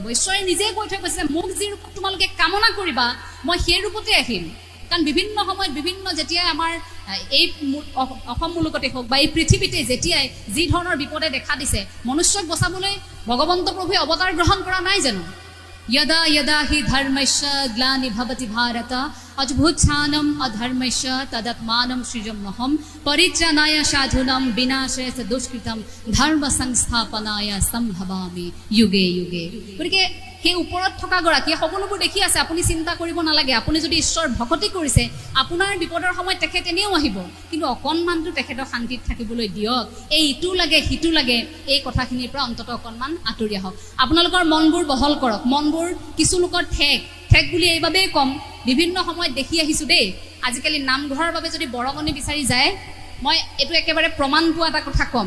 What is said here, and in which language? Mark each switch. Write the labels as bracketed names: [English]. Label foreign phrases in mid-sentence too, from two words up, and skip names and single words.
[Assamese] ঈশ্বৰে নিজে কৈ থৈ গৈছে, মোক যি ৰূপত তোমালোকে কামনা কৰিবা মই সেই ৰূপতে আহিম। কাৰণ বিভিন্ন সময়ত যেতিয়াই আমাৰ এই অসম মুলুকতে হওক বা এই পৃথিৱীতে যেতিয়াই যি ধৰণৰ বিপদে দেখা দিছে, মনুষ্যক বচাবলৈ ভগৱন্ত প্ৰভুৱে অৱতাৰ গ্ৰহণ কৰা নাই জানো? [Sanskrit] यदा यदा हि धर्मस्य ग्लानिर्भवति भारत अद्भुतानां अधर्मस्य तदात्मानं सृजम्यहं परित्राणाय साधूनां विनाशाय च दुष्कृतं धर्म संस्थापनाय संभवामि युगे युगे। [Assamese] গতিকে সেই ওপৰত থকা গৰাকীয়ে সকলোবোৰ দেখি আছে, আপুনি চিন্তা কৰিব নালাগে। আপুনি যদি ঈশ্বৰ ভকতি কৰিছে, আপোনাৰ বিপদৰ সময়ত তেখেত এনেও আহিব, কিন্তু অকণমানটো তেখেতক শান্তিত থাকিবলৈ দিয়ক। এই ইটো লাগে সিটো লাগে, এই কথাখিনিৰ পৰা অন্ততঃ অকণমান আঁতৰি আহক। আপোনালোকৰ মনবোৰ বহল কৰক, মনবোৰ কিছু লোকৰ ঠেক, ঠেক বুলি এইবাবেই কম, বিভিন্ন সময়ত দেখি আহিছোঁ দেই, আজিকালি নামঘৰৰ বাবে যদি বৰঙণি বিচাৰি যায়, মই এইটো একেবাৰে প্ৰমাণ পোৱা এটা কথা ক'ম।